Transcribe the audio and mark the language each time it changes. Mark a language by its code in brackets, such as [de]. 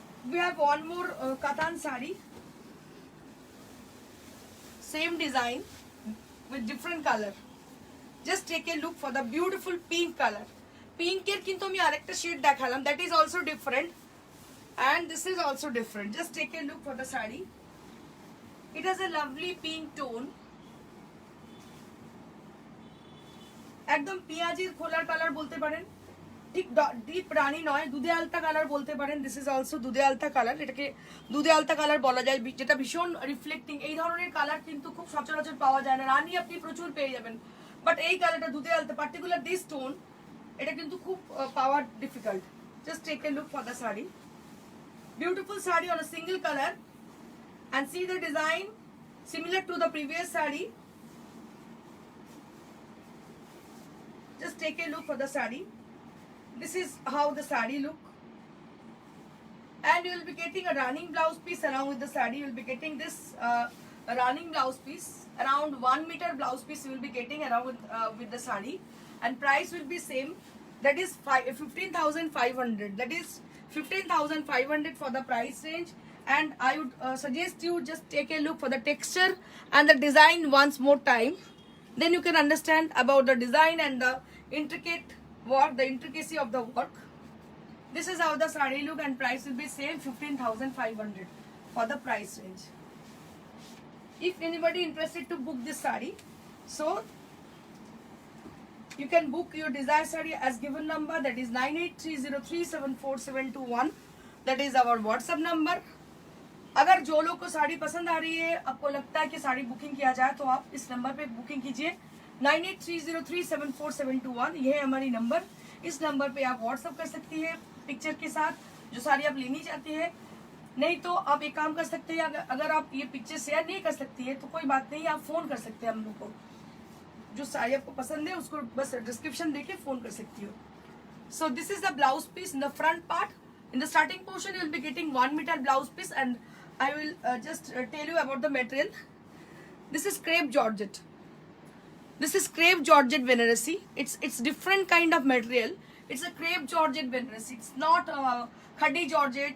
[en] We have one more Katan saree, same design with different color. Just take a look for the beautiful pink color. [bn] Pink এর কিন্তু আমি আরেকটা shade দেখালাম, [en] that is also different, and this is also different. Just take a look for the saree. It has a lovely pink tone. [bn] একদম পেঁয়াজের খোলার colour বলতে পারেন, ঠিক ডিপ রানী নয়, দুধে আলতা কালার বলতে পারেন। [en] this is also [bn] দুধে আলতা কালার, এটাকে দুধে আলতা কালার বলা যায়, যেটা ভীষণ রিফ্লেক্টিং। এই ধরনের কালার কিন্তু খুব সচরাচর পাওয়া যায় না, রানী আপনি প্রচুর পেয়ে যাবেন, বাট এই কালারটা দুধে আলতা, [en] particular this tone, [bn] এটা কিন্তু খুব পাওয়া difficult. [en] Just take a look for the sari, beautiful sari on a single colour, and see the design similar to the previous saree. Just take a look for the saree. This is how the saree look, and you will be getting a running blouse piece along with the saree. You will be getting this running blouse piece, around 1 meter blouse piece you will be getting along with the saree, and price will be same, that is 15,500. That is 15,500 for the price range. And I would suggest you just take a look for the texture and the design once more time, then you can understand about the design and the intricate work, the intricacy of the work. This is how the saree look, and price will be same, 15,500 for the price range. If anybody interested to book this saree, so you can book your desired saree as given number, that is 9830374721. That is our WhatsApp number. [hi] अगर जो लोग को साड़ी पसंद आ रही है, आपको लगता है कि साड़ी बुकिंग किया जाए, तो आप इस नंबर पे बुकिंग कीजिए 9830374721। ये है हमारी नंबर, इस नंबर पे आप व्हाट्सअप कर सकती है पिक्चर के साथ जो साड़ी आप लेनी चाहती है। नहीं तो आप एक काम कर सकते हैं, अगर आप ये पिक्चर शेयर नहीं कर सकती है तो कोई बात नहीं, आप फोन कर सकते हैं हम लोग को, जो साड़ी आपको पसंद है उसको बस डिस्क्रिप्शन देके फोन कर सकती हो। [en] So this is the blouse piece in the front part. In the starting portion, you will be getting 1 meter blouse piece, and I will just tell you about the material. This is crepe georgette. This is crepe georgette Benaressi. It's different kind of material. It's a crepe georgette Benaressi. It's not khadi georgette.